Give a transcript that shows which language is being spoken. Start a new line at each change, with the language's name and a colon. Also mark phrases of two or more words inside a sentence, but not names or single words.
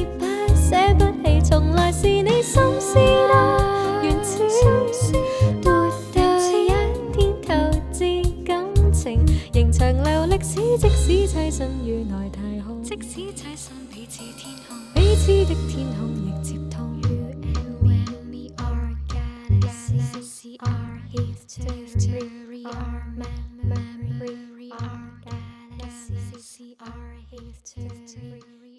Cantonese: 捨不棄，從來是你心思多原始，活到一天透支感情，仍長留歷史，即使棲身於內太空，即使棲身彼此天空，彼此的天空亦接通。
English: You and me are galaxies, our history, our memory, our galaxies, our history.